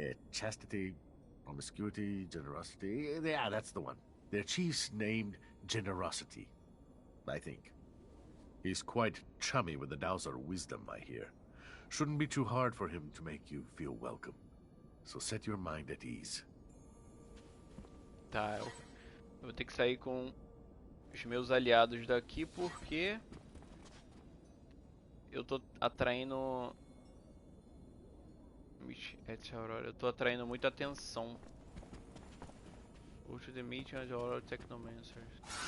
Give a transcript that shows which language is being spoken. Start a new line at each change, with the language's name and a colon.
English: Chastity, promiscuity, generosity. Yeah, that's the one. Their chief's named Generosity, I think. He's quite chummy with the Dowser wisdom, I hear. Shouldn't be too hard for him to make you feel welcome. So set your mind at ease.
Portuguese: Tá, eu vou ter que sair com os meus aliados daqui porque eu tô atraindo... Eu tô atraindo muita atenção.
English: Go to the meeting of the Aurora Technomancers.